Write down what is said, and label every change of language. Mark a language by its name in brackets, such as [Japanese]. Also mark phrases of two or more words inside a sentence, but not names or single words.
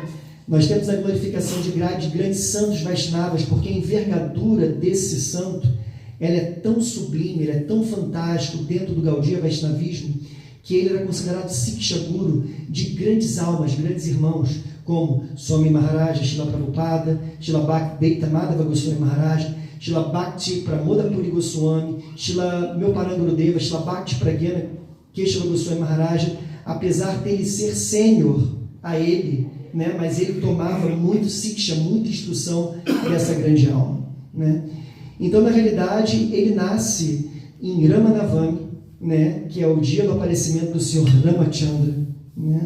[Portuguese] Nós temos a glorificação de grandes santos Vaishnavas, porque a envergadura desse santo ela é tão sublime, ele é tão fantástico dentro do Gaudiya Vaishnavismo, que ele era considerado Siksha Guru de grandes almas, grandes irmãos, como Swami Maharaj, Srila Prabhupada, Srila Bhakti Madhava Goswami Maharaj, Srila Bhakti Pramoda Puri Goswami, Srila meu Parangurudeva, Srila Bhakti Pragyana Keshava Goswami Maharaj, apesar dele ser sênior a ele, né, mas ele tomava muito Siksha, muita instrução dessa grande alma, né? Então, na realidade, ele nasce em Ramanavami, né, que é o dia do aparecimento do Senhor Ramachandra, né?